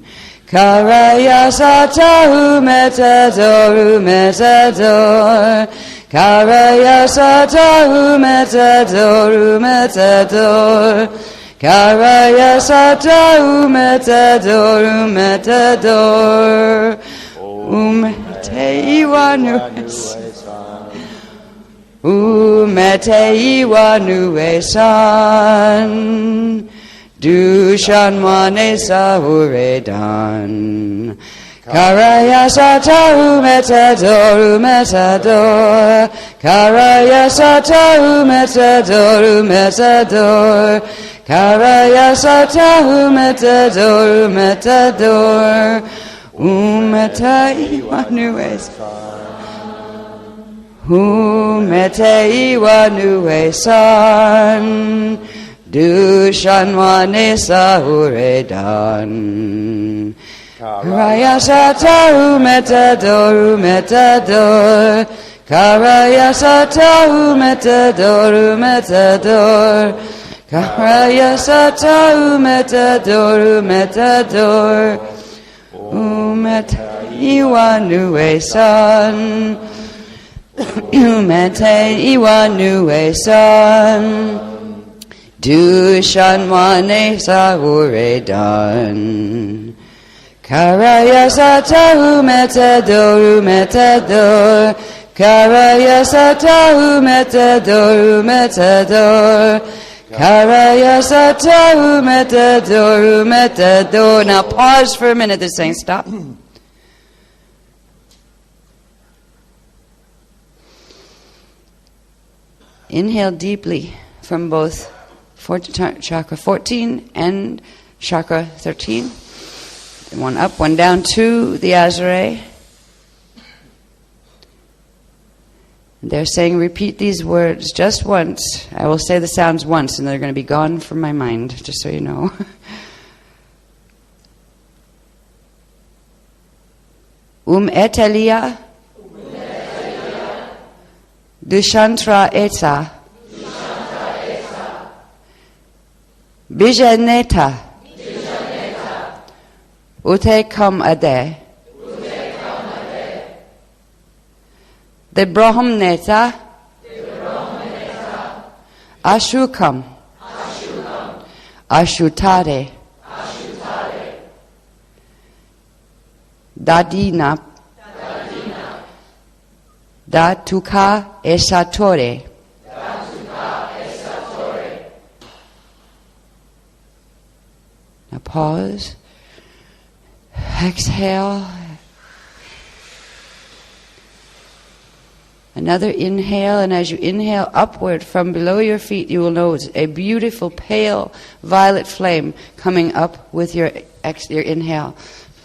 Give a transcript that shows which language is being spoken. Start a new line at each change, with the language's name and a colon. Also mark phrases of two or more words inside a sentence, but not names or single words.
English: Karaya sata umetedor, umetedor. Karaya sata umetedor, umetedor. Karaya sata umetedor, umetedor. Umete iwa nue san. Umete iwa nue san. Du shanwane sahure dan. Karaya sata umetedor, umetedor. Karaya sata umetedor, umetedor. Karaya sata umetedor, umetedor. Umete iwa nue san. Umete iwa nue san. Du shanwane sahure dan. Karaya sata umetedor, umetedor. Karaya sata umetedor, umetedor. Karaya sata umetedor, umetedor. Umete iwa nue san. Umete iwa nue san. Du shanwane sahure dan. Karaya sata umetedor, umetedor. Karaya sata umetedor, umetedor. Karaya sata umetedor, umetedor. Now pause for a minute. They're saying stop. Inhale deeply from both chakra 14 and chakra 13. One up, one down to the Azare. They're saying repeat these words just once. I will say the sounds once and they're going to be gone from my mind, just so you know. Etelia. Dushantra eta. Bijaneta. Ute kam ade. De Brahmneta. Ashukam. Ashutare. Dadina. Datuka esatore. Now pause. Exhale. Another inhale, and as you inhale upward from below your feet, you will notice a beautiful pale violet flame coming up with your inhale.